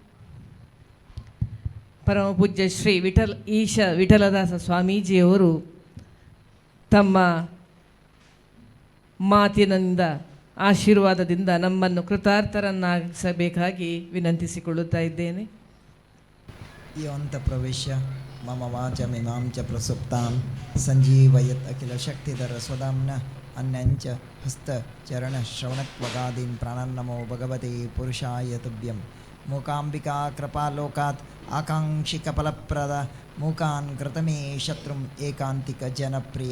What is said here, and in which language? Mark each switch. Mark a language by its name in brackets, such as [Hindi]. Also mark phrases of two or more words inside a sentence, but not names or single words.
[Kannada] ಪರಮಪೂಜ್ಯ ಶ್ರೀ ವಿಠಲದಾಸ ಸ್ವಾಮೀಜಿಯವರು ತಮ್ಮ ಮಾತಿನಿಂದ ಆಶೀರ್ವಾದದಿಂದ ನಮ್ಮನ್ನು ಕೃತಾರ್ಥರನ್ನಾಗಿಸಬೇಕಾಗಿ ವಿನಂತಿಸಿಕೊಳ್ಳುತ್ತಾ ಇದ್ದೇನೆ. [Sanskrit] ಯೋಂತ ಪ್ರವೇಶ್ಯ ಮಮ ವಾಚಮಿಮಾಂ ಚ ಪ್ರಸುಪ್ತಾಂ ಸಂಜೀವಯತ್ ಅಖಿಲ ಶಕ್ತಿಧರ ಸ್ವಧಾಮ್ನ ಅನ್ಯಂಚ ಹಸ್ತ ಚರಣ ಶ್ರವಣತ್ವಗಾದೀನ್ ಪ್ರಾಣನ್ನಮೋ ಭಗವತೆ ಪುರುಷಾಯ ತುಭ್ಯಂ. ಮೂಕಾಂಬಿಕಾ ಕೃಪಾಲೋಕಾತ್ ಆಕಾಂಕ್ಷಿಕ ಫಲಪ್ರದ ಮೂಕಾನ್ ಕೃತಮೇ ಶತ್ರುಂ ಏಕಾಂತಿಕ ಜನಪ್ರಿಯ.